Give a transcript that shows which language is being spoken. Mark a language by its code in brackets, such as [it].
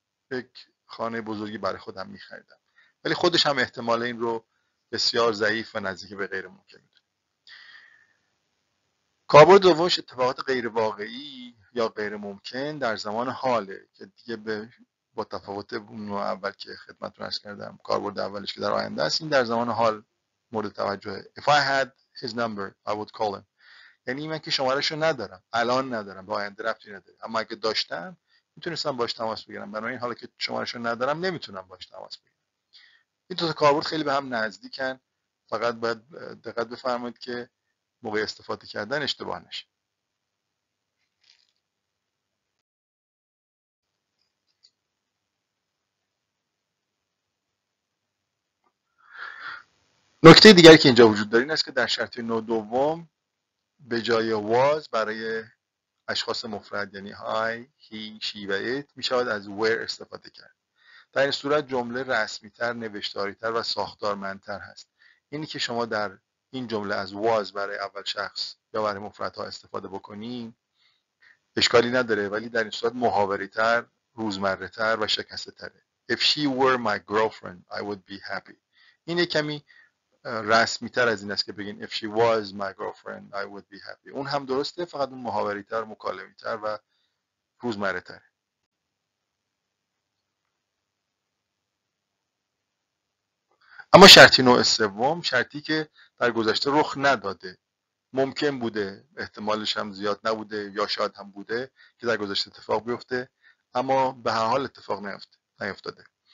[fa] یک خانه بزرگی برای خودم میخریدم. ولی خودش هم احتمال این رو بسیار ضعیف و نزدیک به غیر ممکن میدونه. کاربرد دومش اتفاقات غیر واقعی یا غیر ممکن در زمان حاله که دیگه با تفاوت اون نوع اول که خدمتتون عرض کردم، کاربرد اولش که در آینده است، این در زمان حال مورد توجهه. [en] If I had his number I would call him. [fa] یعنی من که شماره‌اش رو ندارم، الان ندارم، به آینده ربطی نداره، اما اگه داشتم میتونستم باش تماس بگیرم. بنابراین حالا که شماره‌اش رو ندارم نمیتونم باش تماس بگیرم. این دو تا کاربرد خیلی به هم نزدیکن، فقط باید دقت بفرمایید که موقع استفاده کردن اشتباه نشه. نکته دیگری که اینجا وجود داره این است که در شرط نوع دوم به جای was برای اشخاص مفرد یعنی I, he, she و it می شود از where استفاده کرد. در این صورت جمله رسمی‌تر، نوشتاری‌تر و ساختارمندتر هست. اینی که شما در این جمله از was برای اول شخص یا برای مفردها استفاده بکنین اشکالی نداره، ولی در این صورت محاوری‌تر، روزمره‌تر و شکسته‌تره. [en] If she were my girlfriend I would be happy. [fa] این کمی رسمی تر از این است که بگین [en] if she was my girlfriend I would be happy. [fa] اون هم درسته، فقط اون محاوری تر، مکالمه‌ای تر و روزمره تره. اما شرطی نوع سوم، شرطی که در گذشته رخ نداده، ممکن بوده، احتمالش هم زیاد نبوده یا شاید هم بوده که در گذشته اتفاق بیفته، اما به هر حال اتفاق نیفتاده.